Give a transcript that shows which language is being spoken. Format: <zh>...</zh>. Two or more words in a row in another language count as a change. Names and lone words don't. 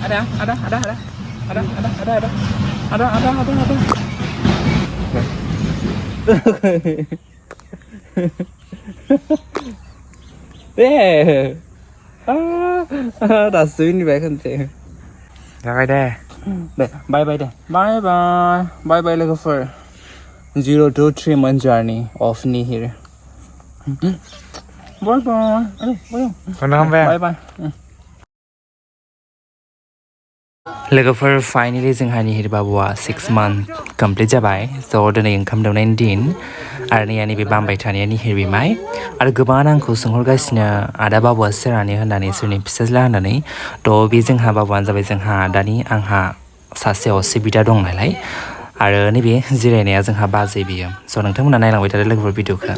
<brx>दे दासो मिनिबाय खनसे जाबाय दे</brx> <en>bye bye</en> <brx>लोगोफोर</brx> <en>0 to 3 month journey of Nihir bye</en> <brx>लोगोफोर फाइनली जोंहा निहिर बाबुआ 6</brx> <en>month complete</en> <brx>जाबाय स' दिनै ओंखाम दौनायनि दिन आरो नैबे बामबाय थानाया निहिर बिमाय आरो गोबां आंखौ सोंहरगासिनो आदा बाबुआ सोरानि होननानै सोरनि फिसाज्ला होननानै थ' बे जोंहा बाबुआनो जाबाय जोंहा आदानि आंहा सासे असे बिदा दं नालाय आरो नैबे जिरायनाया जोंहा बाजै बियो स' नोंथांमोना नायलांबाय थादो लोगोफोर भिडिअखौ</brx>